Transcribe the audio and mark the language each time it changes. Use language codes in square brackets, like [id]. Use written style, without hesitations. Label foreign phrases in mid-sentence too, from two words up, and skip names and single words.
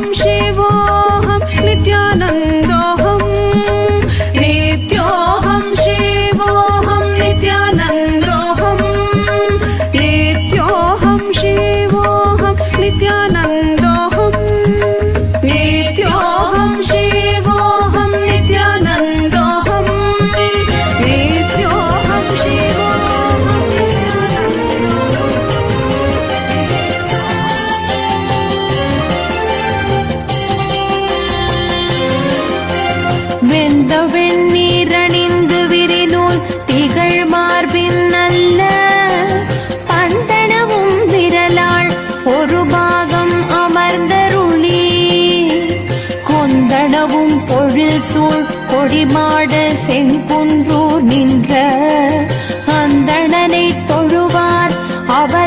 [sa] शिवोऽहं नित्यानन्दोऽहं नित्योऽहं शिवोऽहं नित्यानन्दोऽहं नित्योऽहं शिवोऽहं नित्यानन्दोऽहं नित्योऽहं शिवोऽहं नित्यानन्दोऽहं नित्योऽहं [ta] வெந்த வெண்ணீரணிந்து விரிநூல் திகழ் மார்பின் நல்ல பந்தனவும் விரலாள் ஒரு பாகம் அமர்ந்தருளி கொந்தனவும் பொழில் சூழ் கொடிமாட செங்குன்றூர் நின்ற அந்தணனை தொழுவார்